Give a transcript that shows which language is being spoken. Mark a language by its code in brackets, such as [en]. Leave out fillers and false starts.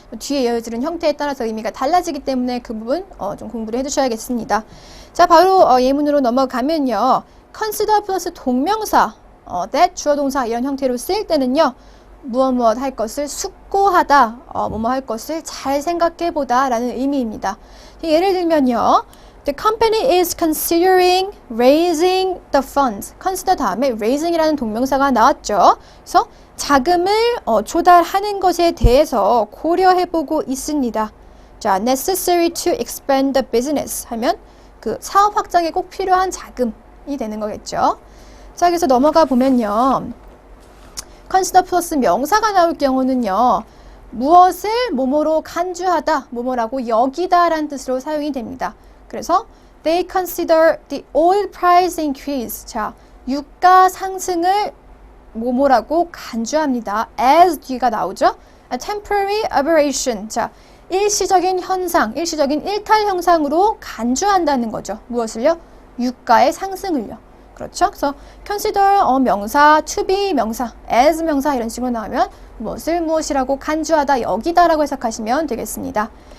[ko] 뒤에 이어지는 형태에 따라서 의미가 달라지기 때문에 그 부분 좀 공부를 해두셔야겠습니다. 자, 바로 예문으로 넘어가면요. consider 플러스 동명사, that 주어 동사 이런 형태로 쓰일 때는요. 무엇 할 것을 숙고하다, 뭐뭐 할 것을 잘 생각해보다 라는 의미입니다. 예를 들면요. [en] The company is considering raising the funds. [ko] consider 다음에 raising이라는 동명사가 나왔죠. 그래서 자금을 조달하는 것에 대해서 고려해보고 있습니다. 자, [en] necessary to expand the business [ko] 하면 그 사업 확장에 꼭 필요한 자금이 되는 거겠죠. 자, 그래서 넘어가 보면요. consider 플러스 명사가 나올 경우는요. 무엇을 뭐뭐로 간주하다, 뭐뭐라고 여기다 라는 뜻으로 사용이 됩니다. 그래서 [en] they consider the oil price increase. [ko] 자, 유가 상승을 뭐뭐라고 간주합니다. [en] as [ko] 뒤가 나오죠. [en] A temporary aberration. [ko] 자, 일시적인 현상, 일시적인 일탈 현상으로 간주한다는 거죠. 무엇을요? 유가의 상승을요. 그렇죠? 그래서 consider 명사, to be 명사, as 명사 이런 식으로 나오면 무엇이라고 간주하다, 여기다라고 해석하시면 되겠습니다.